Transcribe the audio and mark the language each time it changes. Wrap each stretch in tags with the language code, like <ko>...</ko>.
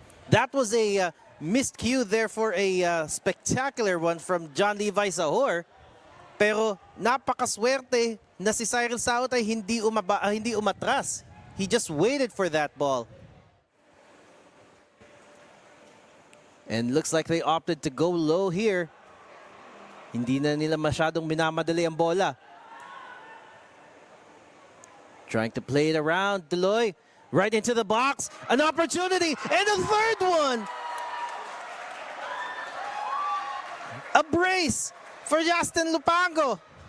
<en>That was a missed cue there for a spectacular one from Levi Sajor.</en> <tl>Pero napakaswerte na si Cyrelle Saut ay hindi umatras.</tl> <en>He just waited for that ball. And looks like they opted to go low here.</en> <tl>Hindi na nila masyadong minamadali ang bola.</tl> <en>Trying to play it around, Tuloy. Right into the box. An opportunity. And a third one. A brace for Jasten Lupango.</en>